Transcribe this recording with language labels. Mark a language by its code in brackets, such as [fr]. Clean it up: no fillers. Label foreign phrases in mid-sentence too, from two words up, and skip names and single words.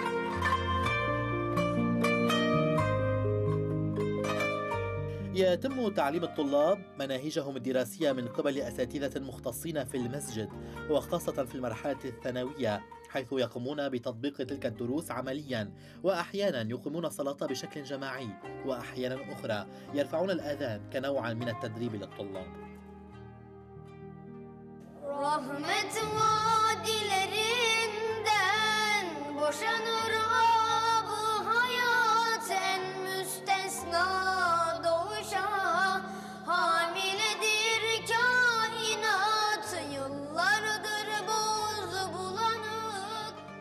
[ar] يتم تعليم الطلاب مناهجهم الدراسية من قبل أساتذة مختصين في المسجد، وخاصة في المرحلة الثانوية، حيث يقومون بتطبيق تلك الدروس عمليا، وأحيانا يقيمون الصلاة بشكل جماعي، وأحيانا أخرى يرفعون الآذان كنوعا من التدريب للطلاب. [tr] Rahmet vadilerinden boşanır ab-ı hayat en müstesna doğuşa hamiledir kainat yıllardır boz bulanık.